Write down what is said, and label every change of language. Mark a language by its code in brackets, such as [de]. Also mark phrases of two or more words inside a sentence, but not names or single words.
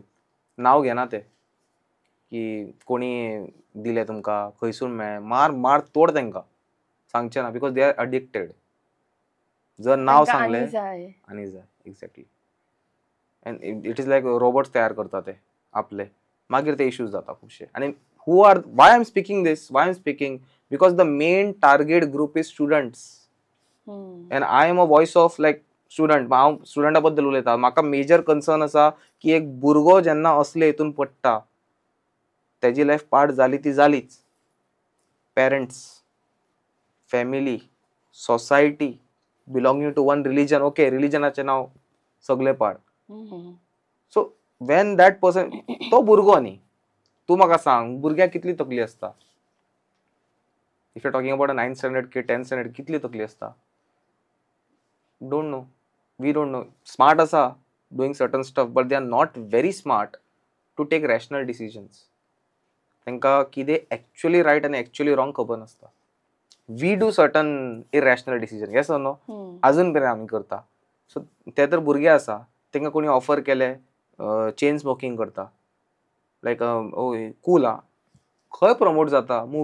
[kok] नांव घेना ते की कोणी दिले तुमकां, खंयसून मेळ्ळे, मार तोड तांकां, सांगचे ना, [en] because they are addicted. [kok] जर नाव सांगले आनी जाय. एक्झॅक्टली. [en] and it is like robots [kok] तयार करता ते आपले, मागीर ते इश्यूज जाता खुबशे. [en] आनी why I'm speaking this, why I'm speaking, because the main target group is students. And I am a voice of like student. [kok] हांव स्टुडंटा बद्दल उलयता. म्हाका मेजर कन्सर्न आसा की एक भुरगो जेन्ना असले हितून पडटा, तेजी लायफ पार्ट जाली ती जालीच. [en] parents, family, society, belonging to one religion. [kok] ओके, रिलीजनाचें नांव सगळे पाड. [en] so when that person, [kok] तो भुरगो न्ही, तू म्हाका सांग भुरग्याक कितली तकली असता? [en] if you talking about a 9th standard kid, 10th standard, [kok] कितली तकली असता? [en] don't know. We don't know. smart आसा doing certain stuff, but they are not very smart to take rational decisions. [kok] तांकां कितें एक्चुअली रायट आनी एक्चुअली रॉंग खबर नासता. [en] we do certain irrational decision. yes or no? [kok] अजून पर्यंत आमी करता. सो ते तर भुरगे आसा, तांकां कोणी ऑफर केले [en] chain smoking [kok] करता, [en] like cool [kok] हा, खंय प्रमोट जाता?